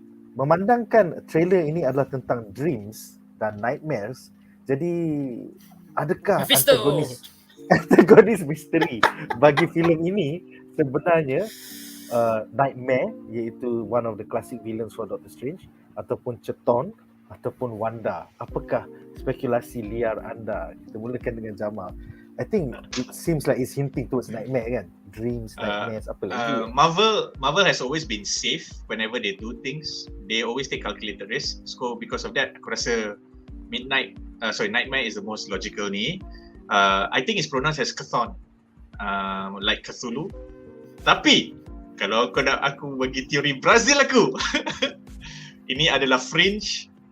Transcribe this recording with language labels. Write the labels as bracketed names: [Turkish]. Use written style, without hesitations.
[Malay] Memandangkan trailer ini adalah tentang dreams dan nightmares, jadi adakah antagonis misteri bagi filem ini sebenarnya Nightmare, iaitu [English] one of the classic villains for Doctor Strange, [Malay] ataupun Ceton, ataupun Wanda? Apakah spekulasi liar anda? Kita mulakan dengan Jamal. [English] I think it seems like it's hinting towards nightmare [Malay] kan? Dreams, nightmares, apa lagi? [English] Marvel has always been safe whenever they do things. They always take calculated risk. So because of that, [Malay] aku rasa [English] Nightmare is the most logical [Malay] ni. [English] I think it's pronounced as Chthon, like Cthulhu. [Malay] Tapi kalau kau nak aku bagi teori Brazil aku, ini adalah fringe.